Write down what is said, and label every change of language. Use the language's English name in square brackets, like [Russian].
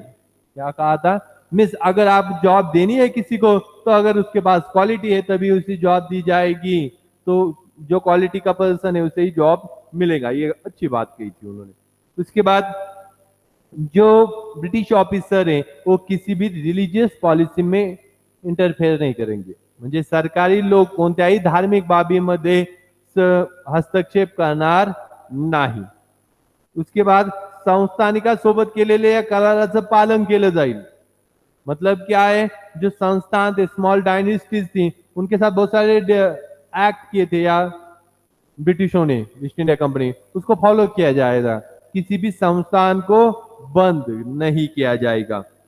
[Hindi] क्या कहा था, मिस अगर आप जॉब देनी है किसी को तो अगर उसके पास क्वालिटी है तभी उसी जॉब दी जाएगी, तो जो क्वालिटी का पर्सन है उसे ही जॉब मिलेगा, ये अच्छी बात कही थी उन्होंने। उसके बाद जो ब्रिटिश ऑफिसर हैं वो किसी भी रिलीजियस पॉलिसी में इंटरफेयर नहीं करेंगे, [Marathi] म्हणजे सरकारी लोक कोणत्याही धार्मिक बाबीमध्ये हस्तक्षेप करणार नाही। [Hindi] उसके बाद [Marathi] संस्थानिका सोबत केलेल्या या कराराचं पालन केलं जाईल। [Hindi] मतलब क्या है, जो संस्थान थे, स्मॉल डायनेस्टीज थी, उनके साथ बहुत सारे एक्ट किए थे या ब्रिटिशों ने, ईस्ट इंडिया कंपनी, उसको फॉलो किया जाएगा। किसी भी संस्थान को बंद नहीं किया जाएगा।